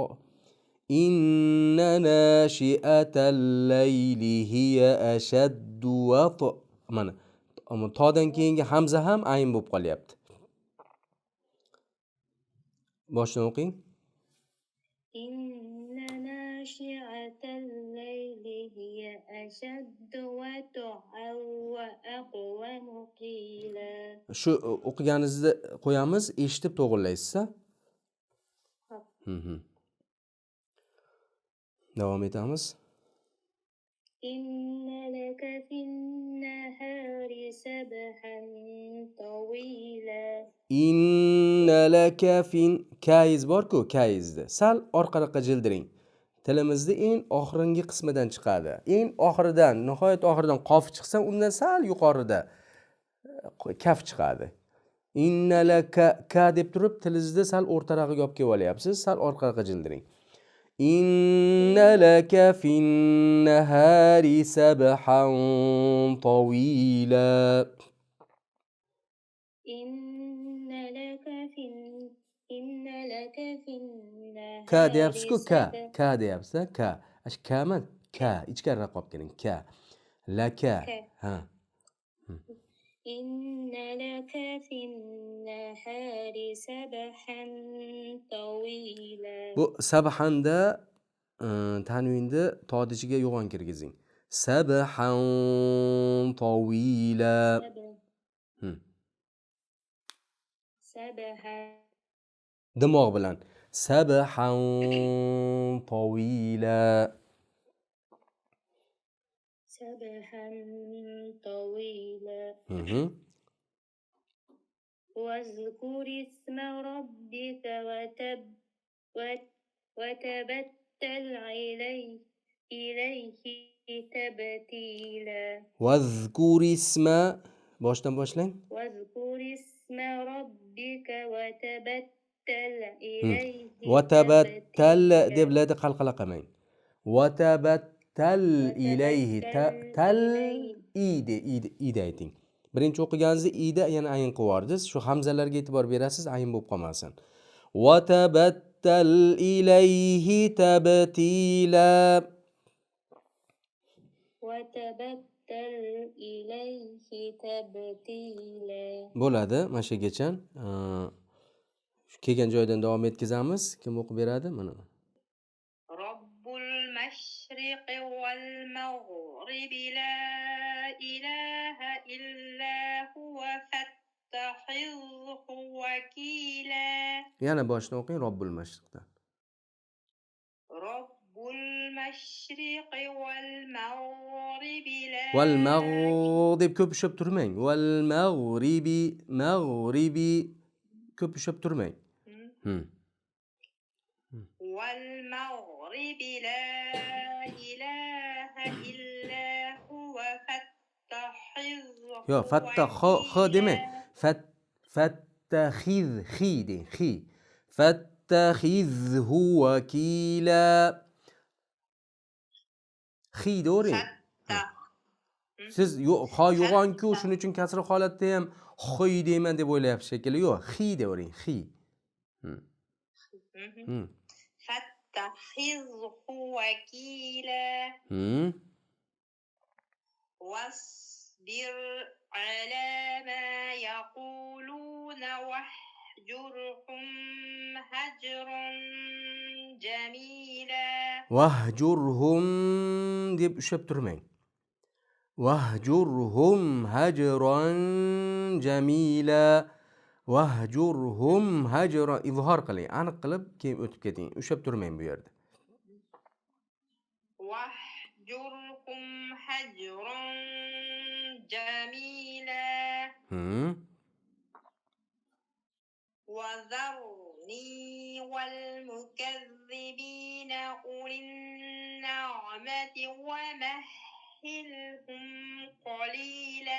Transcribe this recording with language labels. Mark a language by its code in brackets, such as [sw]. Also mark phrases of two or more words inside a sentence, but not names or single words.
[ar] إن ناشئة الليل هي أشد وطئا. [uz] Mana todan keyingi hamza ham ayn bo'lib qolyapti. Boshdan o'qing. [ar] إن ناشئة الليل هي أشد وطئا وأقوم قيلا. Shu [uz] o'qiganingizda qo'yamiz, eshitib to'g'rilaysiz. Davom etamiz. [ar] إن لك في النهار سبحا طويلا إن لك في [uz] kaiz bor-ku, kaizni sal orqaroqqa jildiring. Tilimizni eng oxirgi qismidan chiqadi. Eng oxiridan, nihoyat oxiridan qof chiqsa, undan sal yuqorida kaf chiqadi. [ar] إن لك [uz] ka deb turib tilingizni sal o'rtarog'iga olib kelib olyapsiz. Sal orqaroqqa jildiring. [ar] إن لك في النهار سبحا طويلا. إن لك في النهار [uz] Ka deyapsiz-ku, ka. [ar] سبحا [uz] Ka deyapsiz, ka. Ash kami? Ka. Ichkariroq olib keling. Ka. Laka. Ha. [ar] إن لك في النهار سبحا طويلا [uz] Bu sabhanda tanvinni tod ichiga yo'g'on kirgizing. [ar] سبحا طويلا. سبحا [uz] Dimoq bilan. [ar] سبحا طويلا. سبحا طويلا Mhm. واذكر اسم ربك وتبتل إليه تبتيلا واذكر اسم. [uz] Boshdan boshlang. [ar] واذكر اسم ربك وتبتل إليه Vatabattal تبتيلا [uz] deb ladi qalqala qilmang. [ar] وتبتل إليه [uz] tal ida ayting. Birinchi o'qiganingizda ida yana ayin qilib shu hamzalarga e'tibor berasiz, ayin bo'lib qolmasin. [ar] وتبتل إليه تبتيلا. وتبتل إليه تبتيلا [uz] Bo'ladi, mana shu yergacha. Shu kelgan joydan davom etkazamiz. Kim o'qib beradi? Mana. [ar] رب المشرق والمغرب لا إله إلا هو فاتخذه وكيلا [uz] Yana boshdan o'qing, Robbul Mashriqdan. [ar] رب المشرق والمغرب لا والمغرب [uz] deb ko'p ushab turmang. [ar] والمغرب [uz] ko'p ushab turmang. [ar] والمغرب لا إله إلا هو فاتخذه [uz] Yo, fattah kha demang. Fattakhidh de khi. [ar] فاتخذه وكيلا. [uz] Khi do'ring. Siz ha yo'g'on-ku, shuning uchun kasra holatda ham xoy deyman deb o'ylayapsiz shekilli. Yo'q, khi deyvering, khi. [ar] فاتخذه وكيلا واصبر على ما يقولون واهجرهم هجرا جميلا [uz] Wahjurhum deb ushab turmang. [ar] واهجرهم هجرا جميلا. واهجرهم هجرا [uz] izhor qiling. Aniq qilib keyin o'tib keting. Ushab turmang bu yerda. [ar] واهجرهم هجرا جميلا وذرني والمكذبين أولي النعمة ومهلهم قليلا